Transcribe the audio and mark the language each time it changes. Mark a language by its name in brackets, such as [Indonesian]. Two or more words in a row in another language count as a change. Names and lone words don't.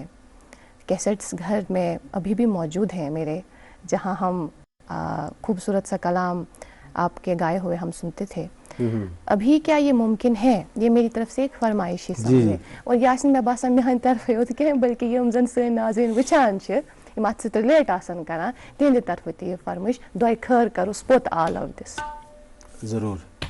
[Hindi] कैसेट्स घर में अभी भी मौजूद हैं मेरे, जहां हम खूबसूरत सा कलाम आपके गाए हुए हम सुनते थे। अभी क्या ये मुमकिन है? ये मेरी तरफ से एक फरमाइश ही समझे, और [Kashmiri] यासिन मैं बासा मेहन तरफ होत कह, बल्कि यम जन सन नाज़रीन वुचान अत सत रिलेट आसन करान, तिहंद तरफ ये फरमाइश दोय खैर कर उस पोत आलव दिस। [Hindi] जरूर।